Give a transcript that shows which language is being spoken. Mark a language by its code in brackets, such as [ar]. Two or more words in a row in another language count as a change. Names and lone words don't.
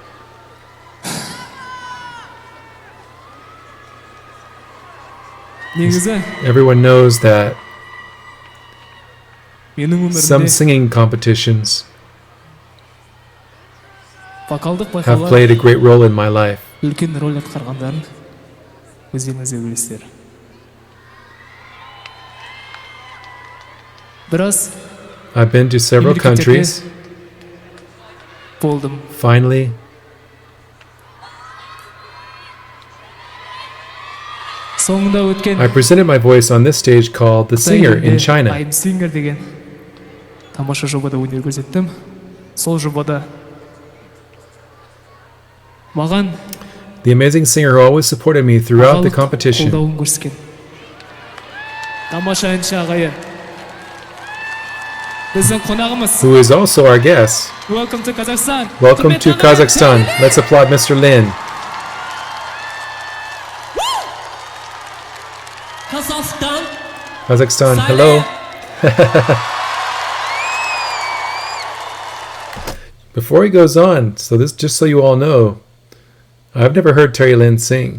[en] Everyone knows that some singing competitions have played a great role in my life. [kk] үлкен роль атқарғандарын өздеріңіз де білесіздер. Біраз [en] I've been to several countries. [kk] болдым. [en] Finally, [kk] соңында өткен [en] I presented my voice on this stage called The Singer in China. [kk] I'm Singer деген тамаша жобада өнер көрсеттім. Сол жобада маған [en] The amazing singer who always supported me throughout the competition. [kk] қолдауын көрсеткен. Тамаша әнші ағайын. Біздің қонағымыз. [en] Who is also our guest. Welcome to Kazakhstan. Welcome to Kazakhstan. Let's applaud Mr. Lynn. Kazakhstan, hello. Before he goes on, so this just so you all know, I've never heard Terry Lynn sing.